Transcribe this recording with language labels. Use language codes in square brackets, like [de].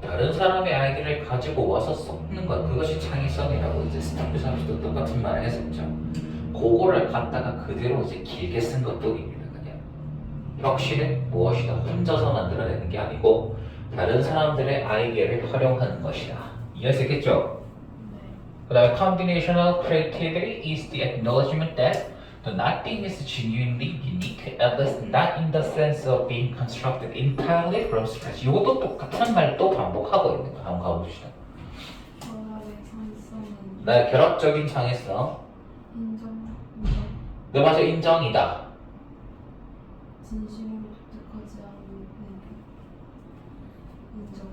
[ko] 다른 사람의 아이디어를 가지고 와서 섞는 것 그것이 창의성이라고 이제 스티브 잡스도 똑같은 말을 했었죠. 그거를 갖다가 그대로 이제 길게 쓴 것뿐입니다. 그냥 혁신은 무엇이다 혼자서 만들어내는 게 아니고 다른 사람들의 아이디어를 활용하는 것이다. 이해하시겠죠? 네. [en] 그 다음에 combinational creativity is the acknowledgement that the nothing is genuinely unique, at least not in the sense of being constructed entirely from scratch. [ko] 이것도 똑같은 말도 반복하고 있는 거 한번 가봅시다. 결합의 창의성은 네, 결합적인 창의성. 인정. 네, 맞아, 인정이다. 진심으로 독특하지 않은 인정.